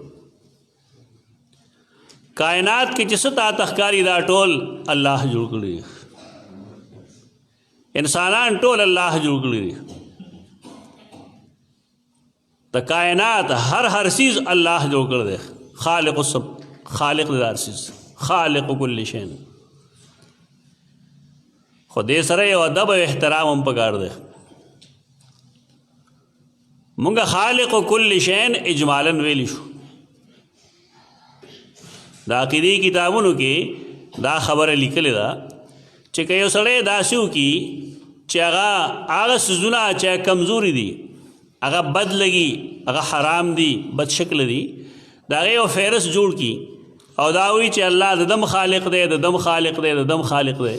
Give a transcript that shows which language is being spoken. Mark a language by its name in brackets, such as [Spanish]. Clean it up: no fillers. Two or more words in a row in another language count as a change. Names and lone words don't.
[Pashto] کائنات کې چې څه تا ته ښکاري دا ټول الله جوړ کړي. انسانان ټول الله جوړ کړي. د کائنات هر چیز الله جوړ کړی دی. خالق د هر چیز [Arabic] خالق کل شیء. [Pashto] خو دې سره یو ادب او احترام هم پکار دی. مونږ [Arabic] خالق کل شیء [Pashto] اجمالا ویلی شو. د عقیدې کتابونو کې دا خبره لیکلې ده چې که یو سړی داسې وکړي چې هغه څیزونه چې کمزوري دي هغه بد لګي هغه حرام دي بد شکل دي دا هغې یو فهرست جوړ کي او دا وایي چې الله د دم خالق دی، د دم خالق دی، د دم خالق دی.